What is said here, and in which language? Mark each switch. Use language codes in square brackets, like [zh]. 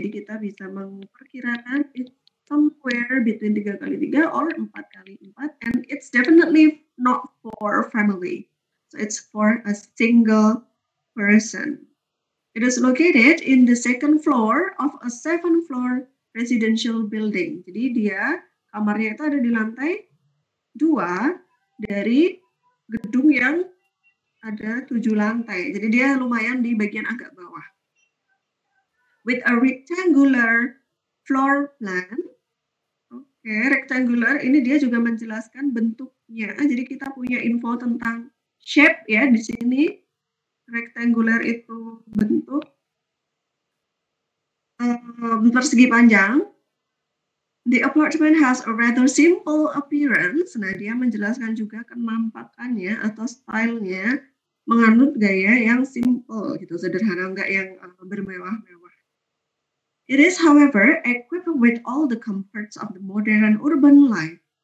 [id] Jadi kita bisa memperkirakan [en] it's somewhere between 3x3 or 4x4 and it's definitely not for family. So it's for a single person. It is located in the second floor of a 7-floor residential building. [id] Jadi dia kamarnya itu ada di lantai 2 dari gedung yang ada 7 lantai. Jadi dia lumayan di bagian agak bawah. [en] With a rectangular floor plan. [id] Oke, rectangular ini dia juga menjelaskan bentuknya. Jadi kita punya info tentang shape ya di sini. Rectangular itu bentuk persegi panjang. [en] The apartment has a rather simple appearance. [id] Nah, dia menjelaskan juga kenampakannya atau stylenya menganut gaya yang simple gitu, sederhana, enggak yang bermewah-mewah. [en] It is, however, equipped with all the comforts of the modern urban life.